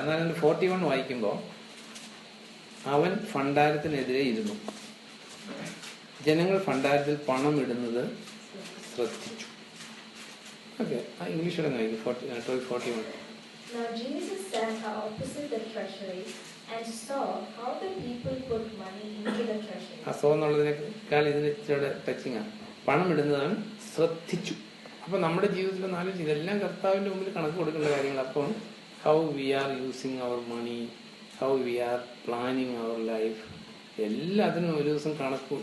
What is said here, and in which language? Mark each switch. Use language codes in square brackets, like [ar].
[ml] എന്നാലും 41 വായിക്കുമ്പോൾ അവൻ ഭണ്ഡാരത്തിനെതിരെ ഇരുന്നു. ജനങ്ങൾ ഭണ്ഡാരത്തിൽ പണം ഇടുന്നത് ശ്രദ്ധിച്ചു. ഓക്കെ, ഇംഗ്ലീഷിൽ വായിക്കും 12:41. [en] Now Jesus sat opposite the treasury and saw how the people put money into the treasury. [ml] So എന്നുള്ളതിനേക്കാൾ ഇതിന് ഇച്ചിരി ടച്ചിങ്ങാണ്. പണം ഇടുന്നത് അവൻ ശ്രദ്ധിച്ചു. അപ്പൊ നമ്മുടെ ജീവിതത്തിൽ നാലും ഇതെല്ലാം കർത്താവിന്റെ മുമ്പിൽ കണക്ക് കൊടുക്കേണ്ട കാര്യങ്ങൾ. [en] അപ്പം how we are using our money, how we are planning our life, [ml] എല്ലാത്തിനും ഒരു ദിവസം കണക്ക്.